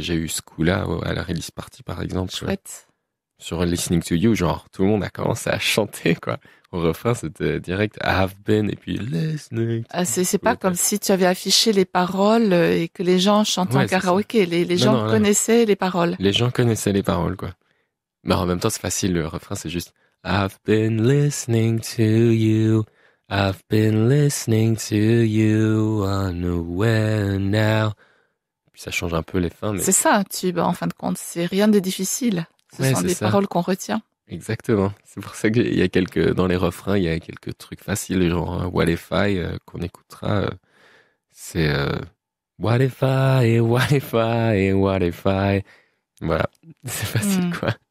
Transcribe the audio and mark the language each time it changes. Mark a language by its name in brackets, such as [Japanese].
[French] J'ai eu ce coup-là à la release party, par exemple, sur Listening to You, genre tout le monde a commencé à chanter, quoi. Au refrain, c'était direct [English] I've been, [French] et puis [English] listening. [French] C'est pas comme si tu avais affiché les paroles et que les gens chantaient en karaoké. Les gens connaissaient les paroles. Les gens connaissaient les paroles, quoi. Mais en même temps, c'est facile. Le refrain, c'est juste [English] I've been listening to you. I've been listening to you. Unaware now. [French] Puis ça change un peu les fins, mais... C'est ça, un tube, en fin de compte. C'est rien de difficile. Ce sont des paroles qu'on retient. Exactement. C'est pour ça qu'il y a dans les refrains, il y a quelques trucs faciles, genre What If I, qu'on écoutera. C'est What If I, What If I, What If I. Voilà. C'est facile, quoi.